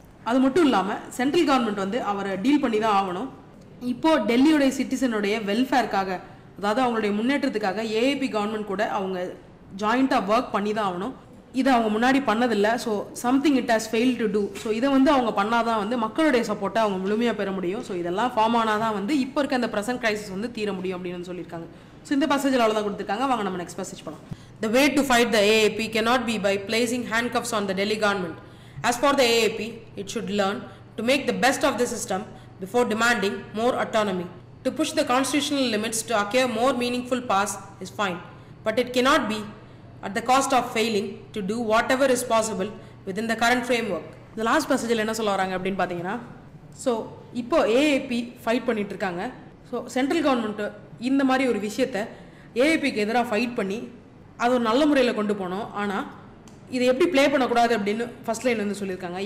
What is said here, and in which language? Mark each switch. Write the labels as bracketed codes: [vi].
[ta] அது மட்டும் இல்லாமல் சென்ட்ரல் கவர்மெண்ட் வந்து அவரை டீல் பண்ணி தான் ஆகணும். இப்போது டெல்லியோடைய சிட்டிசனுடைய வெல்ஃபேருக்காக, அதாவது அவங்களுடைய முன்னேற்றத்துக்காக ஏஏபி கவர்மெண்ட் கூட அவங்க ஜாயிண்ட்டாக ஒர்க் பண்ணி தான் ஆகணும். இதை அவங்க முன்னாடி பண்ணதில்லை. So [en] Something it has fail to do. [ta] So இதை வந்து அவங்க பண்ணாதான் வந்து மக்களுடைய சப்போர்ட்டை அவங்க முழுமையாக பெற முடியும். ஸோ இதெல்லாம் ஃபார்ம் ஆனால் தான் வந்து இப்போ இருக்க அந்த ப்ரெசன்ட் கிரைசிஸ் வந்து தீர முடியும் அப்படின்னு சொல்லியிருக்காங்க. ஸோ இந்த பேசேஜில் அவ்வளோதான் கொடுத்துருக்காங்க. வாங்க நம்ம நெக்ஸ்ட் பேசேஜ் போகலாம். [en] The way to fight the AAP cannot be by placing handcuffs on the Delhi government. As for the AAP, it should learn to make the best of the system before demanding more autonomy. To push the constitutional limits to acquire more meaningful powers is fine, but it cannot be at the cost of failing to do whatever is possible within the current framework. [ta] இந்த last பேசேஜில் என்ன சொல்ல வராங்க அப்படின்னு பார்த்தீங்கன்னா, so இப்போ AAB fight பண்ணிட்டு இருக்காங்க. So central government இந்த மாதிரி ஒரு விஷயத்தை ஏஏபிக்கு எதிராக ஃபைட் பண்ணி அது ஒரு நல்ல முறையில் கொண்டு போனோம். ஆனால் இதை எப்படி ப்ளே பண்ணக்கூடாது அப்படின்னு ஃபர்ஸ்ட் லைன் வந்து சொல்லியிருக்காங்க.